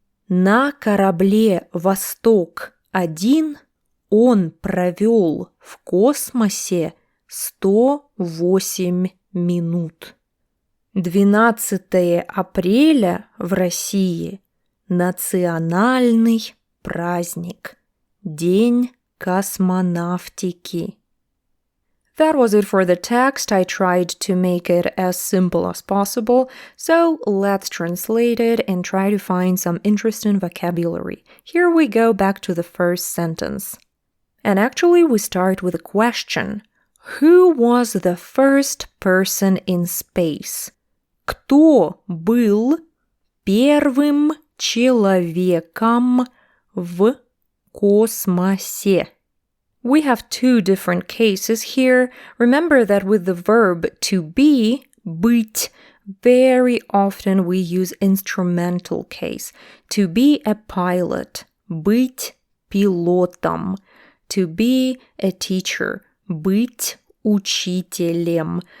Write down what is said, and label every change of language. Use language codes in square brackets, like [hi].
[ru] На корабле «Восток-1» он провел в космосе 108 минут. 12 апреля в России – национальный праздник – День космонавтики. [en] That was it for the text. I tried to make it as simple as possible, so let's translate it and try to find some interesting vocabulary. Here we go back to the first sentence. And actually we start with a question. Who was the first person in space? [ru] Кто был первым человеком в космосе? [en] We have two different cases here. Remember that with the verb to be, [ru] быть, [en] very often we use instrumental case. To be a pilot, [ru] быть пилотом. [en] To be a teacher, [ru] быть учителем.